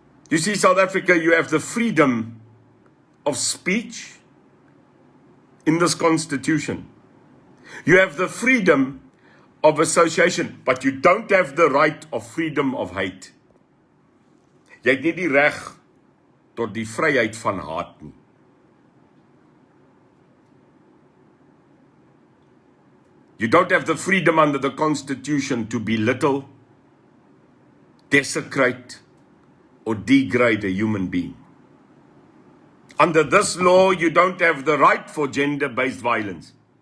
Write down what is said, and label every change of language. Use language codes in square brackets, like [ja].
[en] You see, South Africa, you have the freedom of speech in this constitution. You have the freedom of association, but you don't have the right of freedom of hate. [af] Jy het nie die reg tot die vryheid van haat nie. [en] You don't have the freedom under the Constitution to belittle, desecrate, or degrade a human being. Under this law, you don't have the right for gender-based violence.